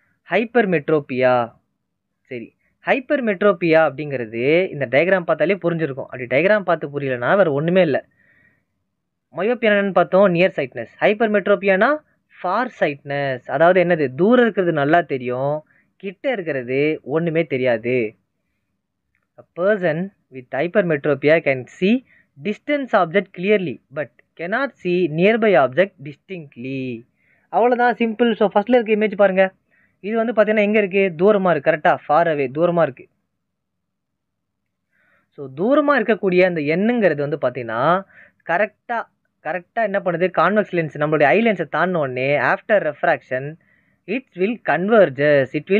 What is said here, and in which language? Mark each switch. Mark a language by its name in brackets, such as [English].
[Tamil] Hyper மெட்ரோபியா. சரி, hyper மெட்ரோபியா அப்படிங்கிறது இந்த டயக்ராம் பார்த்தாலே புரிஞ்சிருக்கும். அப்படி டயக்ராம் பார்த்து புரியலன்னா வேறு ஒன்றுமே இல்லை. மயோப்பியா என்னன்னு பார்த்தோம்? Near sightedness. Hyper மெட்ரோபியானா for sightedness. அதாவது என்னது? தூரம் இருக்கிறது நல்லா தெரியும், கிட்ட இருக்கிறது ஒன்றுமே தெரியாது. [English] A person with hypermetropia can see distance object clearly but cannot see nearby object distinctly. [Tamil] அவ்வளோதான், சிம்பிள். ஸோ ஃபஸ்ட்டில் இருக்க இமேஜ் பாருங்கள். இது வந்து பார்த்தீங்கன்னா எங்கே இருக்குது? தூரமாக இருக்குது. கரெக்டாக ஃபார் அவே, தூரமாக இருக்குது. ஸோ தூரமாக இருக்கக்கூடிய அந்த எண்ணுங்கிறது வந்து பார்த்தீங்கன்னா கரெக்டாக என்ன பண்ணுது? கான்வெக்ஸ் லென்ஸ் நம்மளுடைய ஐ லென்ஸை தாண்டினோடனே [English] After refraction it will converges.